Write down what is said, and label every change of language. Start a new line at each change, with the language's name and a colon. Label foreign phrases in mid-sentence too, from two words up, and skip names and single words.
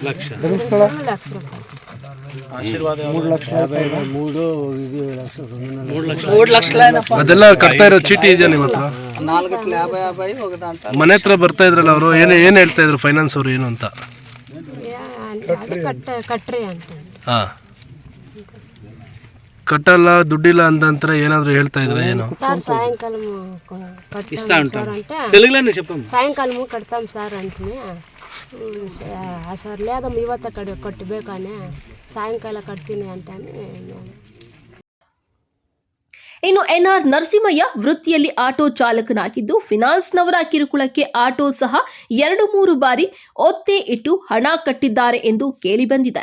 Kannada: ಅದೆಲ್ಲ ಕಟ್ತಾ ಇರೋ ಚೀಟಿ ಇದೆಯಾ ನಿಮ್ಮ ಹತ್ರ? ಮನೆ ಹತ್ರ ಬರ್ತಾ ಇದ್ರಲ್ಲ ಅವರು ಏನು ಹೇಳ್ತಾ ಇದ್ರು ಫೈನಾನ್ಸ್ ಅವರು ಏನು ಅಂತ? ಕಟ್ರಿ ಅಂತ ಕಟ್ಟಲ್ಲ ದುಡ್ಡಿಲ್ಲ ಅಂತಂತ್ರ ಏನಾದ್ರು ಹೇಳ್ತಾ ಇದ್ರ ಏನು?
Telugu: సార్ సాయంకాలం సాయంకాలం కడతాం సార్ అంటే సార్ లేదమ్మ
Kannada: ಇವತ್ತ ಕಟ್ಟಬೇಕಾನೆ ಸಾಯಂಕಾಲ ಕಟ್ತೀನಿ ಅಂತಾನೆ. ಇನ್ನು ಎನ್ಆರ್ ನರಸಿಂಹಯ್ಯ ವೃತ್ತಿಯಲ್ಲಿ ಆಟೋ ಚಾಲಕನಾಗಿದ್ದು ಫೈನಾನ್ಸ್ನವರ ಕಿರುಕುಳಕ್ಕೆ ಆಟೋ ಸಹ 2-3 ಬಾರಿ ಒತ್ತೆ ಇಟ್ಟು ಹಣ ಕಟ್ಟಿದ್ದಾರೆ ಎಂದು ಕೇಳಿಬಂದಿದೆ.